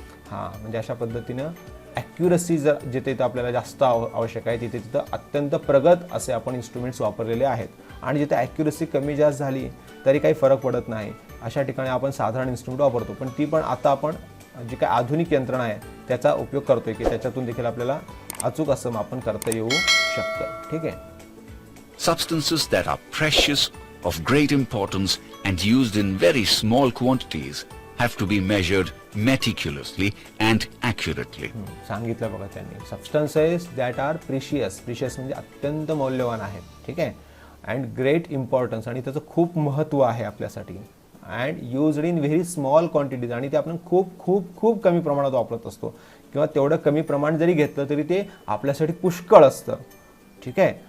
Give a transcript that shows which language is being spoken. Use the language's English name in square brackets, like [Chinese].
[Marathi] हां, म्हणजे अशा पद्धतीनं ॲक्युरसी जर जिथे आपल्याला जास्त आवश्यक आहे तिथं अत्यंत प्रगत असे आपण इन्स्ट्रुमेंट्स वापरलेले आहेत. आणि जिथे ॲक्युरसी कमी जास्त झाली तरी काही फरक पडत नाही, अशा ठिकाणी आपण साधारण इन्स्ट्रुमेंट वापरतो. पण ती पण आता आपण जी काही आधुनिक यंत्रणा आहे त्याचा उपयोग करतोय की त्याच्यातून देखील आपल्याला अचूक असं मापन करता येऊ शकतं, ठीक आहे. [English] Substances that are precious, of great importance and used in very small quantities have to be measured meticulously and accurately. [Marathi] सांगितलं बघा त्यांनी, [English] substances that are precious [Marathi] म्हणजे अत्यंत मौल्यवान आहेत, ठीक आहे. [English] and great importance [Marathi] आणि त्याचं खूप महत्त्व आहे आपल्यासाठी. [English] and used in very small quantities [Marathi] आणि ते आपण खूप खूप खूप कमी प्रमाणात वापरत असतो किंवा तेवढं कमी प्रमाण जरी घेतलं तरी ते आपल्यासाठी पुष्कळ असतं, ठीक आहे.